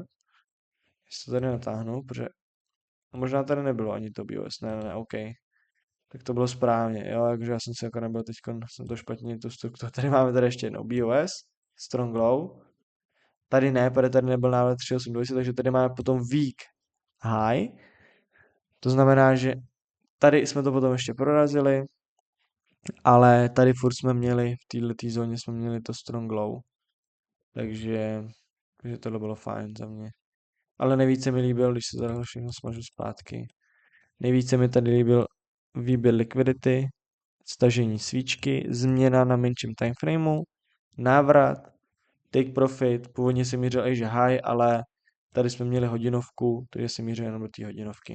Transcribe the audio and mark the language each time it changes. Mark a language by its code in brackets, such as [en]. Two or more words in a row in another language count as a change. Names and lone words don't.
[cs] Jestli to tady natáhnu, protože možná tady nebylo ani to BOS, ne, OK. Tak to bylo správně, jo, takže já jsem si jako nebyl teď, jsem to špatně, tu strukturu. Tady máme tady ještě jednou BOS, [en] strong low. [cs] Tady ne, tady nebyl návrat 3820, takže tady máme potom [en] weak high. [cs] To znamená, že tady jsme to potom ještě prorazili, ale tady furt jsme měli, v této zóně jsme měli to [en] strong low. [cs] Takže tohle bylo fajn za mě. Ale nejvíce mi líbil, když se tady všechno smažu zpátky, nejvíce mi tady líbil výběr liquidity, stažení svíčky, změna na menším timeframeu, návrat, [en] take profit, [cs] původně jsem mířil [en] Asia high, [cs] ale tady jsme měli hodinovku, takže jsem mířil jenom do té hodinovky.